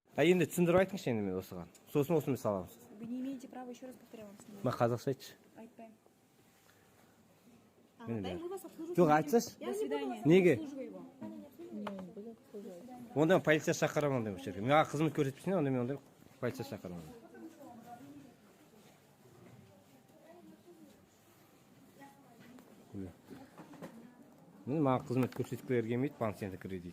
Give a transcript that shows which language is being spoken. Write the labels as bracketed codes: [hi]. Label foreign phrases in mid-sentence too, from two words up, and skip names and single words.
[kk] Енді түсіндіріп айтыңызшы енді мен осыған. Сосын осыны саламыз. [ru] Вы не имеете права, еще раз повторяю вам. [kk] Мен қазақша айтшы. Айтпаймын. Жоқ, айтсайшы. [ru] До свидания. [kk] Неге? [ru] Обслуживай его. [kk] Онда мен полиция шақырамын ондай жерге. Маған қызмет көрсетпесең, онда мен ондай полиция шақырамын. Мен маған қызмет көрсеткілер келмейді, банк центр кредит.